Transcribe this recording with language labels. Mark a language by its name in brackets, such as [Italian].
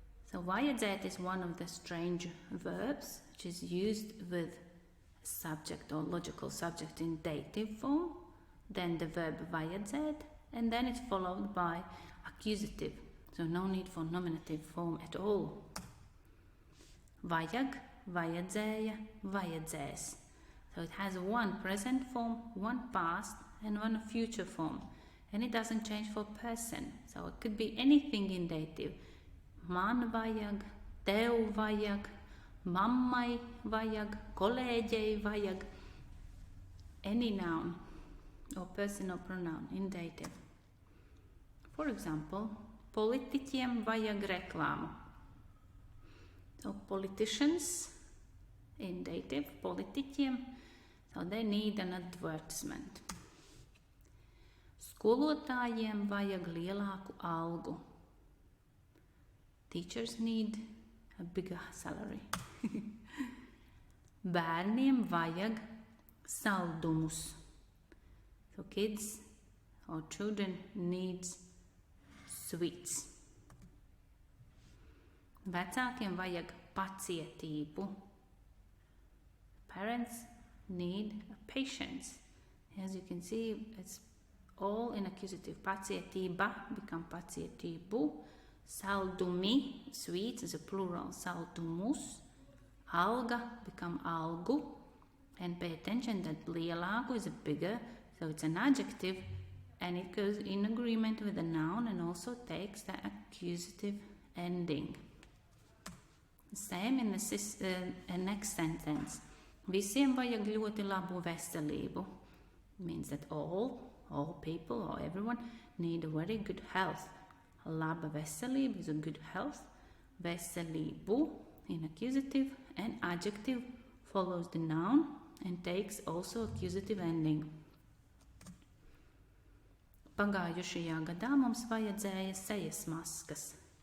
[English] So vajadzēt is one of the strange verbs which is used with subject or logical subject in dative form, then the verb vajadzēt, and then it's followed by accusative. So no need for nominative form at all. [Latvian] Vajag, vajadzēja, vajadzēs. [English] So it has one present form, one past, and one future form. And it doesn't change for person. So it could be anything in dative. [Latvian] Man vajag, tev vajag, mammai vajag, kolēģei vajag. [English] Any noun or person or pronoun in dative. For example, [Latvian] politiķiem vajag reklāmu. [English] So politicians in dative, politiķiem, so they need an advertisement. [Latvian] Skolotājiem vajag lielāku algu. [English] Teachers need a bigger salary. [Latvian] Bērniem vajag saldumus. [English] So kids or children needs sweets. [Latvian] Vecākiem vajag pacietību. [English] Parents need patience. As you can see, it's all in accusative. Pacietība become pacietību. Saldumi, sweets is a plural. Saldumus. Alga become algu. And pay attention that lielāku is a bigger, so it's an adjective, and it goes in agreement with the noun and also takes the accusative ending. Same in the next sentence. [Latvian] Visiem vajag ļoti labu veselību. [English] Means that all people or everyone need a very good health. [Latvian] Laba veselība [English] is a good health. Veselību in accusative and adjective follows the noun and takes also accusative ending. [Latvian] Pagājušajā gadā mums vajadzēja sejas maskas.